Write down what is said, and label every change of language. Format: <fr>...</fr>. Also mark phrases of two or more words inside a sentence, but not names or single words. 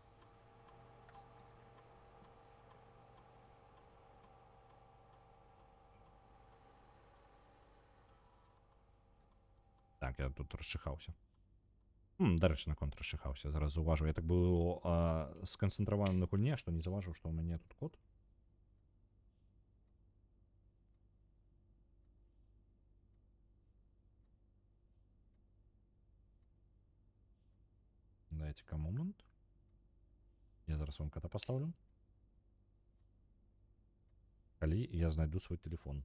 <be>Так, я тут расчыхаўся. Дарэчы, наконт расчыхаўся. Зараз заўважу. Я так быў сканцэнтраваны на гульне, што не заўважыў, што ў мяне тут код.</be> <ru>Дайте-ка момент.</ru> <be>Я зараз вам кота поставлю. Калі я знайду свой телефон.</be>